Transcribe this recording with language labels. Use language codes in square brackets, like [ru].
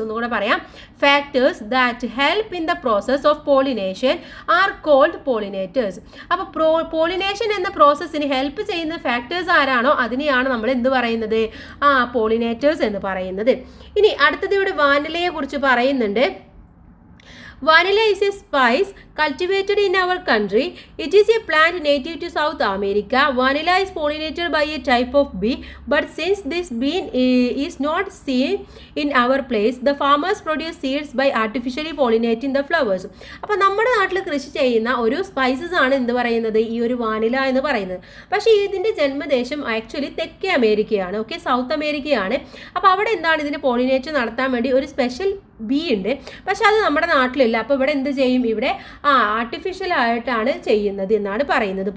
[ml] ഒന്നുകൂടെ പറയാം, [en] Factors that help in the process of pollination are called pollinators. [ml] അപ്പോൾ pollination എന്ന പ്രോസസ്സിന് ഹെൽപ്പ് ചെയ്യുന്ന ഫാക്ടേഴ്സ് ആരാണോ അതിനെയാണ് നമ്മൾ എന്ത് പറയുന്നത്? പോളിനേറ്റേഴ്സ് എന്ന് പറയുന്നത്. ഇനി അടുത്തത് ഇവിടെ വാനിലയെ കുറിച്ച് പറയുന്നുണ്ട്. [en] Vanilla is a spice cultivated in our country. It is a plant native to South America. Vanilla is pollinated by a type of bee, but since this bee is not seen in our place, the farmers produce seeds by artificially pollinating the flowers. [ml] അപ്പോൾ നമ്മുടെ നാട്ടിൽ കൃഷി ചെയ്യുന്ന ഒരു spices ആണ് എന്ത് പറയുന്നത്, ഈ ഒരു വാനില എന്ന് പറയുന്നത്. പക്ഷേ ഇതിൻ്റെ ജന്മദേശം ആക്ച്വലി തെക്കേ അമേരിക്കയാണ്, ഓക്കെ, സൗത്ത് അമേരിക്കയാണ്. അപ്പോൾ അവിടെ എന്താണ് ഇതിന് പോളിനേഷൻ നടത്താൻ വേണ്ടി ഒരു സ്പെഷ്യൽ ബി ഉണ്ട്, പക്ഷെ അത് നമ്മുടെ നാട്ടിലില്ല. അപ്പോൾ ഇവിടെ എന്ത് ചെയ്യും, ഇവിടെ ആർട്ടിഫിഷ്യലായിട്ടാണ് ചെയ്യുന്നത് എന്നാണ് പറയുന്നത്.